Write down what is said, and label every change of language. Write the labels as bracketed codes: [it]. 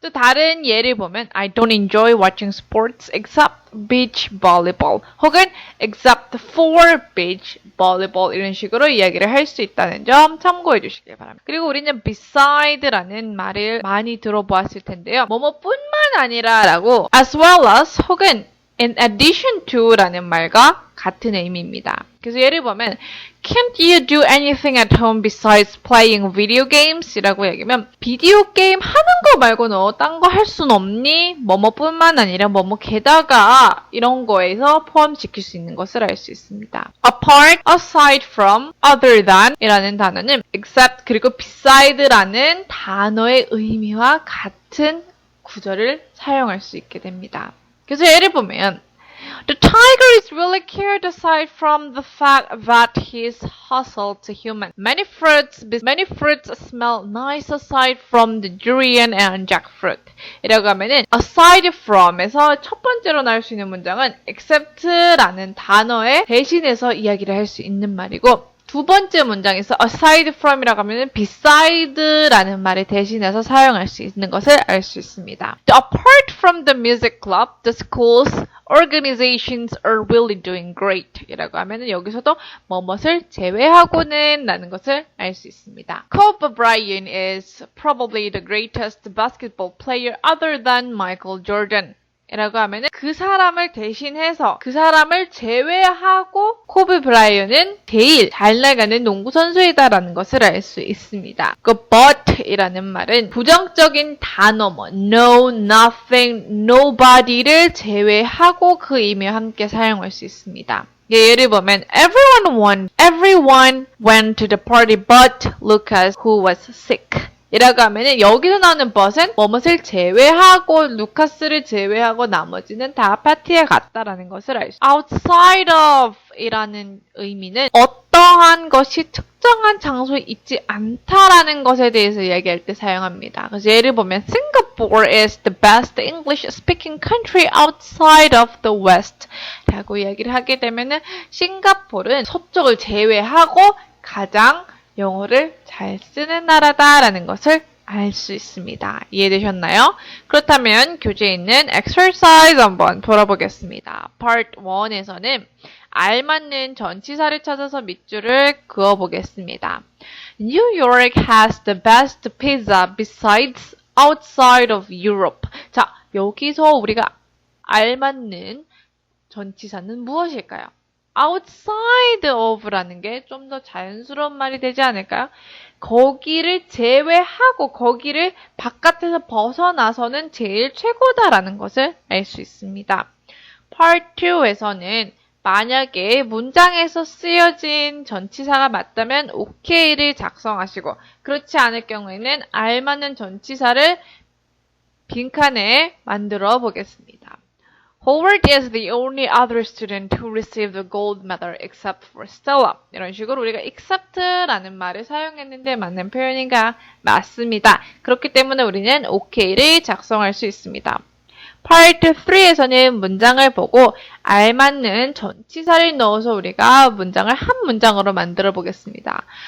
[ko] 또 다른 예를 보면 [en] I don't enjoy watching sports except beach volleyball [ko] 혹은 [en] except for beach volleyball [ko] 이런 식으로 이야기를 할 수 있다는 점 참고해 주시길 바랍니다. 그리고 우리는 beside라는 말을 많이 들어보았을 텐데요. 뭐뭐뿐만 아니라 라고 [en] as well as [ko] 혹은 [en] in addition to [ko] 라는 말과 같은 의미입니다. 그래서 예를 보면 [en] Can't you do anything at home besides playing video games? [ko] 이라고 얘기하면 비디오 게임 하는 거 말고 너 딴 거 할 순 없니? 뭐뭐뿐만 아니라 뭐뭐 게다가 이런 거에서 포함시킬 수 있는 것을 알 수 있습니다. Apart, aside from, other than 이라는 단어는 except 그리고 beside라는 단어의 의미와 같은 구절을 사용할 수 있게 됩니다. 그래서 예를 보면 [en] The tiger is really cured aside from the fact that he is hostile to humans. Many fruits smell nice aside from the durian and jackfruit. [ko] 이라고 하면은 aside from에서 첫 번째로 나올 수 있는 문장은 except라는 단어에 대신해서 이야기를 할 수 있는 말이고 두 번째 문장에서 aside from이라고 하면 beside라는 말을 대신해서 사용할 수 있는 것을 알 수 있습니다. [en] Apart from the music club, the schools organizations are really doing great [ko] 이라고 하면 여기서도 뭐뭇을 제외하고는 라는 것을 알 수 있습니다. [en] Kobe Bryant is probably the greatest basketball player other than Michael Jordan. [ko] 이라고 하면은 그 사람을 대신해서 그 사람을 제외하고 코비 브라이언은 제일 잘 나가는 농구 선수이다라는 것을 알 수 있습니다. 그 but 이라는 말은 부정적인 단어 뭐 no, nothing, nobody를 제외하고 그 의미와 함께 사용할 수 있습니다. 예를 보면 [en] everyone went to the party but Lucas who was sick. [ko] 이라고 하면은 여기서 나오는 but은 뭐뭇을 제외하고 루카스를 제외하고 나머지는 다 파티에 갔다라는 것을 알 수 있습니다. outside of 이라는 의미는 어떠한 것이 특정한 장소에 있지 않다라는 것에 대해서 이야기할 때 사용합니다. 그래서 예를 보면 [en] Singapore is the best English speaking country outside of the West [ko] 라고 이야기를 하게 되면은 싱가포르는 서쪽을 제외하고 가장 영어를 잘 쓰는 나라다라는 것을 알 수 있습니다. 이해되셨나요? 그렇다면 교재에 있는 exercise 한번 돌아보겠습니다. Part 1에서는 알맞는 전치사를 찾아서 밑줄을 그어보겠습니다. [en] New York has the best pizza besides outside of Europe. [ko] 자, 여기서 우리가 알맞는 전치사는 무엇일까요? outside of라는 게 좀 더 자연스러운 말이 되지 않을까요? 거기를 제외하고 거기를 바깥에서 벗어나서는 제일 최고다라는 것을 알 수 있습니다. Part 2에서는 만약에 문장에서 쓰여진 전치사가 맞다면 OK를 작성하시고 그렇지 않을 경우에는 알맞는 전치사를 빈칸에 만들어 보겠습니다. [en] Howard is the only other student who received the gold medal except for Stella. [ko] 이런 식으로 우리가 except라는 말을 사용했는데 맞는 표현인가? 맞습니다. 그렇기 때문에 우리는 OK를 작성할 수 있습니다. Part 3에서는 문장을 보고 알맞는 전치사를 넣어서 우리가 문장을 한 문장으로 만들어 보겠습니다.